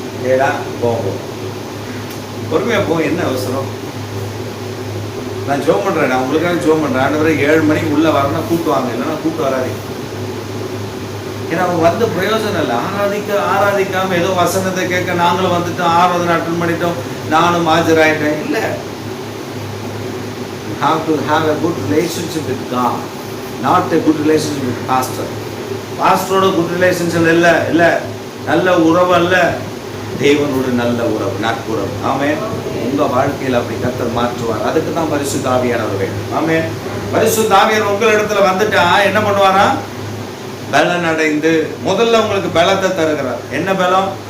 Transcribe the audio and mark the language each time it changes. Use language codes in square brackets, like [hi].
[ta] ஏடா போவோம், பொறுமையா போ, என்ன அவசரம்? நான் ஜோம் பண்றேன், நான் உங்களுக்காக ஜோம் பண்றேன். ஆண்டவரே 7 மணிக்கு உள்ள வரணும், கூப்பிட்டு வாங்க, இல்லைன்னா கூப்பிட்டு வராதீங்க. ஏன்னா அவங்க வந்து பிரயோஜனம் இல்லை. ஆராதிக்காம ஏதோ வசனத்தை கேட்க நாங்களும் வந்துட்டோம், 6வது அட்டெண்ட் பண்ணிட்டோம், நானும் ஆஜராயிட்டேன். இல்லை, [en] have to have a good relationship with God, not a good relationship with pastor. [ta] பாஸ்டரோட good relationship இல்ல, நல்ல உறவு அல்ல, தேவனோட நல்ல உறவு, நட்புறவு. ஆமென். உங்க வாழ்க்கையில் அப்படி கர்த்தர் மாற்றுவார். அதுக்கு தான் பரிசுத்த ஆவியானவர் வேண்டும். ஆமென். பரிசுத்த ஆவியானவர் உங்கள் இடத்துல வந்துட்டா என்ன பண்ணுவாரா? பலன் அடைந்து முதல்ல உங்களுக்கு பலத்தை தருகிறார். என்ன பலம்?